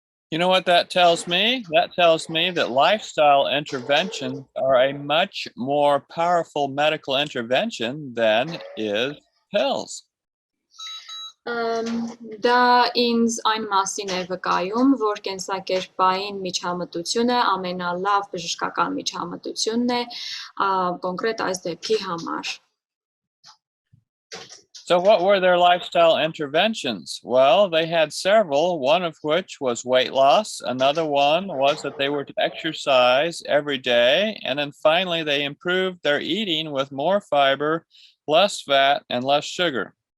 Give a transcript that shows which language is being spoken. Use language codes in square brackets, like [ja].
[en] You know what that tells me? That tells me that lifestyle interventions are a much more powerful medical intervention than is pills. [hy] Դա ինձ այն մասին է վկայում, որ կենսակերպային միջամտությունը ամենալավ բժշկական միջամտությունն է կոնկրետ այս դեպքի համար. [en] So what were their lifestyle interventions? Well, they had several, one of which was weight loss. Another one was that they were to exercise every day. And then finally, they improved their eating with more fiber, less fat, and less sugar.